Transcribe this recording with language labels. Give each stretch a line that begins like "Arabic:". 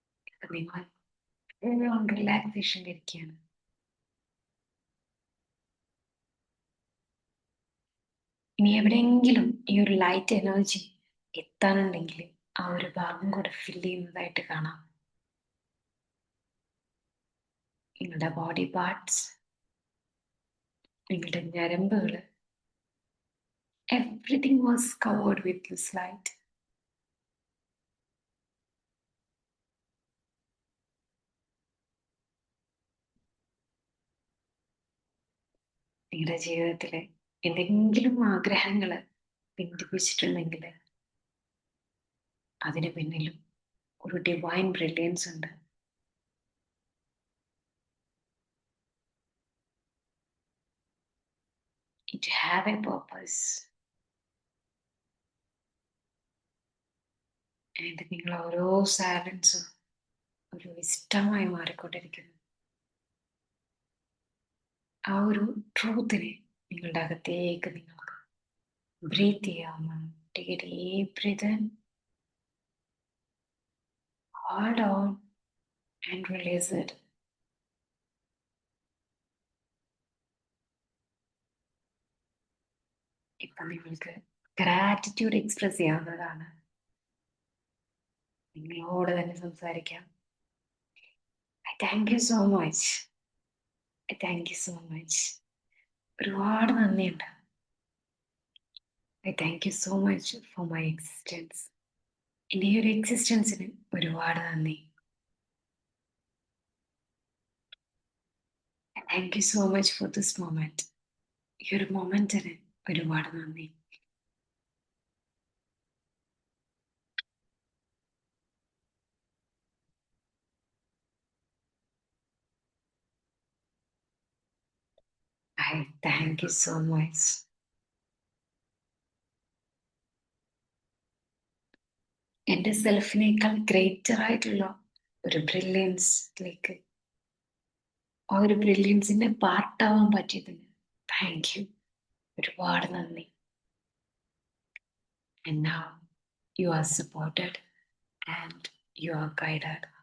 Malayalam: ഇപ്പൊ നിങ്ങൾ റിലാക്സേഷനിൽ ഇരിക്കുകയാണ്. ഇനി എവിടെയെങ്കിലും ഈ ഒരു ലൈറ്റ് എനർജി എത്താനുണ്ടെങ്കിൽ ആ ഒരു ഭാഗം കൂടെ ഫില്ല് ചെയ്യുന്നതായിട്ട് കാണാം. നിങ്ങളുടെ ബോഡി പാർട്സ്, നിങ്ങളുടെ ഞരമ്പുകൾ,
English: everything was covered with this light.
Malayalam: നിങ്ങളുടെ ജീവിതത്തിലെ എന്തെങ്കിലും ആഗ്രഹങ്ങൾ ബന്ധിപ്പിച്ചിട്ടുണ്ടെങ്കിൽ അതിന് പിന്നിലും ഒരു ഡിവൈൻ ബ്രില്യൻസ് ഉണ്ട്.
English: It have a purpose.
Malayalam: And നിങ്ങൾ ഓരോ സൈലൻസും ഒരു ഇഷ്ടമായി മാറിക്കൊണ്ടിരിക്കുന്നു. ആ ഒരു ട്രൂത്തിനെ നിങ്ങളുടെ അകത്തേക്ക് നിങ്ങൾക്ക് ബ്രീത്ത് ചെയ്യാവുന്നതാണ്.
English: Take a deep breath in, hold on and release it.
Malayalam: ഇപ്പൊ നിങ്ങൾക്ക് ഗ്രാറ്റിറ്റ്യൂഡ് എക്സ്പ്രസ് ചെയ്യാവുന്നതാണ്. നിങ്ങളോട് തന്നെ സംസാരിക്കാം.
English: I thank you so much. I thank you so much.
Malayalam: ഒരുപാട് നന്ദിയുണ്ട്.
English: I thank you so much for my existence.
Malayalam: എൻ്റെ ഈ ഒരു എക്സിസ്റ്റൻസിന് ഒരുപാട് നന്ദി.
English: I thank you so much for this moment.
Malayalam: ഈ ഒരു മൊമെന്റിന് ഒരുപാട് നന്ദി.
English: I thank you so much.
Malayalam: എൻ്റെ സെൽഫിനേക്കാൾ ഗ്രേറ്റർ ആയിട്ടുള്ള ഒരു ബ്രില്യൻസിലേക്ക് ആ ഒരു ബ്രില്യൻസിന്റെ പാർട്ടാവാൻ പറ്റിയതിന്
English: Thank you.
Malayalam: ഒരുപാട് നന്ദി.
English: And now you are supported and you are guided.